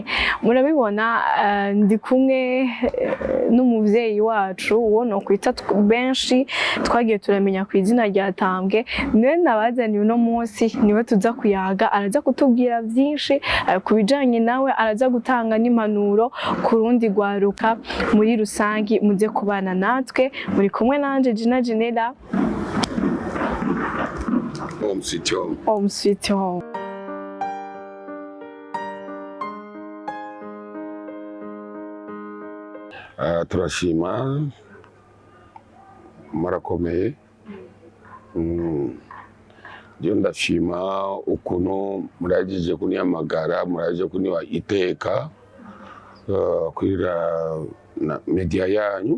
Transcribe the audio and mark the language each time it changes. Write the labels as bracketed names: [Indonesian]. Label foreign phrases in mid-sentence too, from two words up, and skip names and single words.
[Rundi] Murabibona ndi kumwe n'umuvyeyi wacu uwo no kwita benshi twagiye turamenya ku izina rya Tambwe. Niwe nabazaniye uno munsi, niwe tuza kuyaga, araza kutubwira byinshi kubijanye nawe, araza gutanga n'impanuro ku rundi rwaruka muri rusangi muze kubana natwe. Muri kumwe nanje Gina Genera. [English] Home sweet home. Home sweet home. [Rundi] Turashima murakomeye. Ndio ndashima ukuntu muragije kunyamagara, muraje kuniwa iteka kwira na media yanyu.